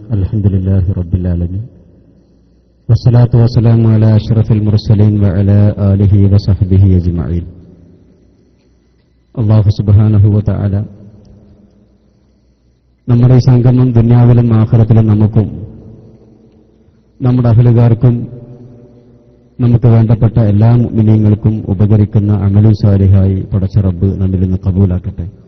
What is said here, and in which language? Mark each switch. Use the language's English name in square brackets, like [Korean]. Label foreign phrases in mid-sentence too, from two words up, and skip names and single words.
[Arabic] الحمد لله رب العالمين والصلاة والسلام على أشرف المرسلين وعلى آله وصحبه أجمعين. الله سبحانه وتعالى [Malayalam] നമ്മുടെ ഈ സംഗമം ദുനിയാവിലും ആഖിറത്തിലും നമുക്കും നമ്മുടെ അഹ്ലുകാർക്കും നമുക്ക് വേണ്ടപ്പെട്ട എല്ലാ മുഅ്മിനീങ്ങൾക്കും ഉപകരിക്കുന്ന അമലും സാലിഹായി പടച്ച റബ്ബ് നമ്മിൽ നിന്ന് കബൂലാക്കട്ടെ.